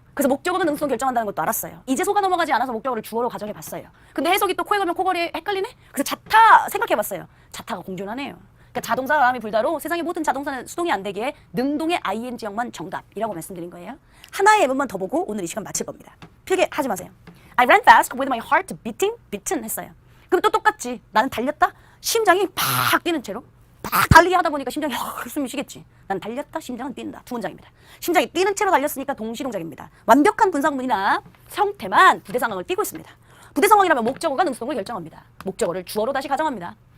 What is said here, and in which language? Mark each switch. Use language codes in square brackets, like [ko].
[ko] 그래서 목적어가 능수동 결정한다는 것도 알았어요. 이제 속아 넘어가지 않아서 목적어를 주어로 가정해 봤어요. 근데 해석이 또 코에 걸면 코걸이 헷갈리네? 그래서 자타 생각해 봤어요. 자타가 공존하네요. 그러니까 자동사 바람이 불다로 세상의 모든 자동사는 수동이 안 되기에 능동의 ing형만 정답이라고 말씀드린 거예요. 하나의 예문만 더 보고 오늘 이 시간 마칠 겁니다. 필기하지 마세요. [en] I ran fast with my heart beating [ko] 했어요. 그럼 또 똑같지. 나는 달렸다. 심장이 팍 뛰는 채로 팍 달리기 하다 보니까 심장이 숨이 쉬겠지. 난 달렸다. 심장은 뛴다. 두 문장입니다. 심장이 뛰는 채로 달렸으니까 동시동작입니다. 완벽한 분사구문이나 형태만 부대 상황을 띄고 있습니다. 부대 상황이라면 목적어가 능수동을 결정합니다. 목적어를 주어로 다시 가정합니다.